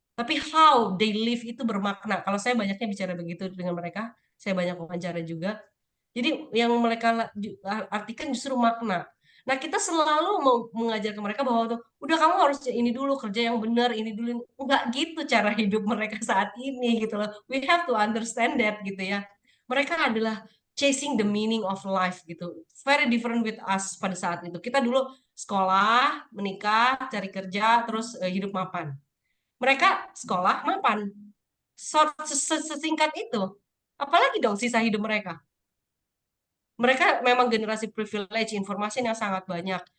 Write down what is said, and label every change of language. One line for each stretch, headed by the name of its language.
Indonesian: Tapi
English: how they live
Indonesian: itu bermakna. Kalau saya banyaknya bicara begitu dengan mereka, saya banyak wawancara juga. Jadi yang mereka artikan justru makna. Nah, kita selalu mau mengajar ke mereka bahwa tuh, udah kamu harus ini dulu kerja yang benar, ini dulu. Enggak gitu cara hidup mereka saat ini gitu loh.
English: We have to understand that
Indonesian: gitu ya. Mereka adalah
English: chasing the meaning of life
Indonesian: gitu.
English: Very different with us
Indonesian: pada saat itu. Kita dulu sekolah, menikah, cari kerja, terus hidup mapan. Mereka sekolah, mapan. Sesingkat itu. Apalagi dong sisa hidup mereka. Mereka memang generasi privilege, informasi yang sangat banyak.